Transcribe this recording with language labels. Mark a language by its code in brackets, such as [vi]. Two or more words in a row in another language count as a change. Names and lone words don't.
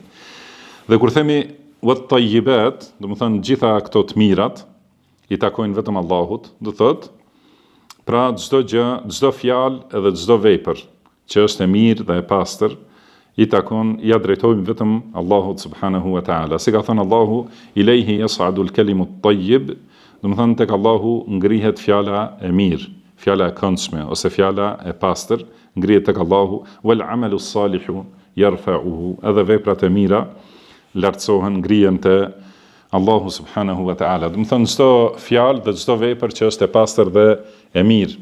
[sq] Dhe kur themi [ar] والطيبات, [sq] domethënë gjitha këto të mirat i takojnë vetëm Allahut, do thotë, pra çdo gjë, çdo fjalë edhe çdo vepër që është e mirë dhe e pastër, i takon, ja drejtojmë vetëm Allahut [ar] سبحانه وتعالى. [sq] Si ka thënë Allahu, [ar] إليه يصعد الكلم الطيب, [sq] do të thonë tek Allahu ngrihet fjala e mirë, fjala e këndshme ose fjala e pastër, ngrihet tek Allahu, [ar] والعمل الصالح يرفعه, [sq] edhe veprat e mira lartësohen, ngrihen te Allahu [ar] سبحانه وتعالى. [sq] Do të thonë çdo fjalë dhe çdo vepër që është e pastër dhe e mirë.